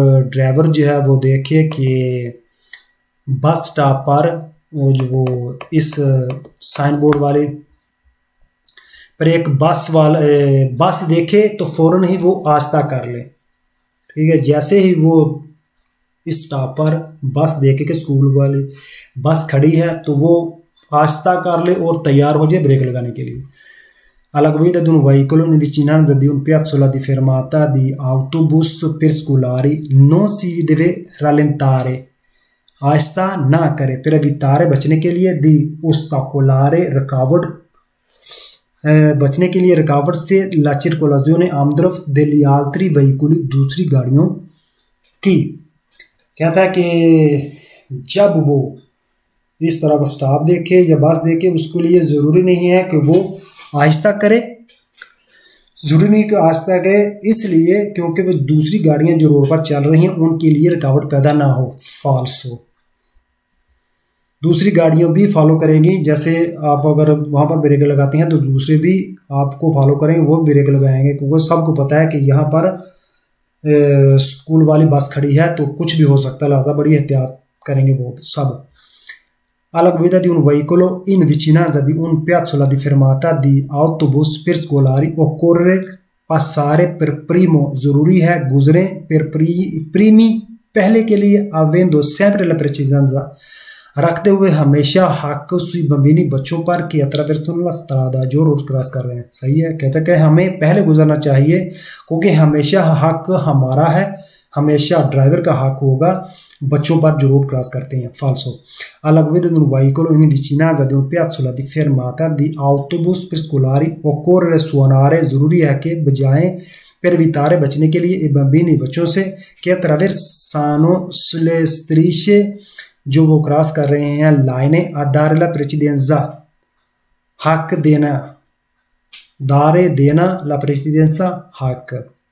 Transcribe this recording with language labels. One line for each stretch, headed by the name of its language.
Hindi: Driver जो है वो देखे कि बस स्टॉप पर वो इस साइन बोर्ड वाले पर एक बस देखे तो फौरन ही वो आहिस्ता कर ले। ठीक है, जैसे ही वो इस स्टॉप पर बस देखे कि स्कूल वाली बस खड़ी है तो वो आहिस्ता कर ले और तैयार हो जाए ब्रेक लगाने के लिए।
Italian: Alla guida di un veicolo in vicinanza di un piazzola di fermata di autobus per scolari non si deve rallentare,
Hindi: आहिस्ता ना करे,
Italian: per evitare
Hindi: बचने के लिए,
Italian: di ostacolare
Hindi: रुकावट बचने के लिए रुकावट से
Italian: la circolazione
Hindi: आमदरफ्त
Italian: degli altri veicoli
Hindi: दूसरी गाड़ियों की। कहता है कि जब वो इस तरह स्टॉप देखे या बस देखे उसके लिए ज़रूरी नहीं है कि वो आहिस्ता करे, ज़रूरी नहीं कि आहिस्ता करे, इसलिए क्योंकि वो दूसरी गाड़ियां जो रोड पर चल रही हैं उनके लिए रुकावट पैदा ना हो, फॉल्स हो। दूसरी गाड़ियां भी फॉलो करेंगी, जैसे आप अगर वहाँ पर ब्रेक लगाते हैं तो दूसरे भी आपको फॉलो करेंगे, वो ब्रेक लगाएंगे, क्योंकि सबको पता है कि यहाँ पर स्कूल वाली बस खड़ी है तो कुछ भी हो सकता है, लिहाजा बड़ी एहतियात करेंगे वो सब।
Italian: Alla guida di un veicolo in vicinanza di un piazzola di fermata di autobus per scolari occorre passare per primo,
Hindi: ज़रूरी है गुजरें
Italian: per primi,
Hindi: पहले के लिए,
Italian: avendo sempre la precedenza,
Hindi: रखते हुए हमेशा हक
Italian: sui bambini
Hindi: बच्चों पर कि
Italian: attraversano la strada,
Hindi: जो रोड क्रॉस कर रहे हैं। सही है, कहता है कि हमें पहले गुजरना चाहिए क्योंकि हमेशा हक हमारा है, हमेशा ड्राइवर का हक होगा बच्चों पर जो रोड क्रॉस करते हैं।
Italian: फाल्सो alla guida di un veicolo in vicinanza di un piazzola di fermata di autobus per scolari occorre suonare,
Hindi: जरूरी है कि बजाएं
Italian: per evitare,
Hindi: बचने के लिए,
Italian: i bambini,
Hindi: बच्चों से,
Italian: che attraversano le strisce,
Hindi: जो वो क्रॉस कर रहे हैं लाइनें,
Italian: a dare la precedenza,
Hindi: हक देना,
Italian: दारे देना, la precedenza,
Hindi: हक।